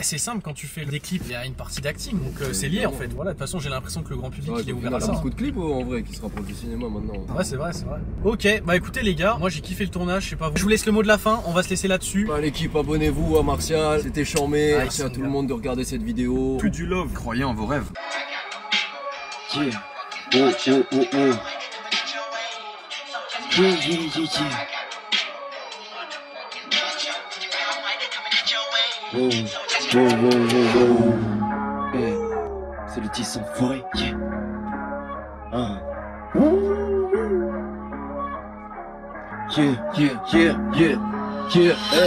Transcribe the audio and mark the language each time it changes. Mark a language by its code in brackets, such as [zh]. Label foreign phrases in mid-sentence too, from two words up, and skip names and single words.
[fr] C'est simple, quand tu fais des clips, il y a une partie d'acting, donc c'est lié en fait. Voilà, de toute façon j'ai l'impression que le grand public il est ouvert à ça. Il y a beaucoup de clips en vrai qui se rapprochent du cinéma maintenant. Ouais c'est vrai, c'est vrai. Ok, bah écoutez les gars, moi j'ai kiffé le tournage, je sais pas vous. Je vous laisse le mot de la fin, on va se laisser là-dessus. Bah l'équipe, abonnez-vous à Martial, c'était charmé. Merci à tout le monde de regarder cette vidéo. Que du love, croyez en vos rêves. Yeah. Oh, oh, oh, oh. Yeah, yeah, yeah, yeah. Oh, oh, oh, oh, oh. Hey, c'est le 10 enfoiré, yeah. Yeah, yeah, yeah, yeah, yeah, hey.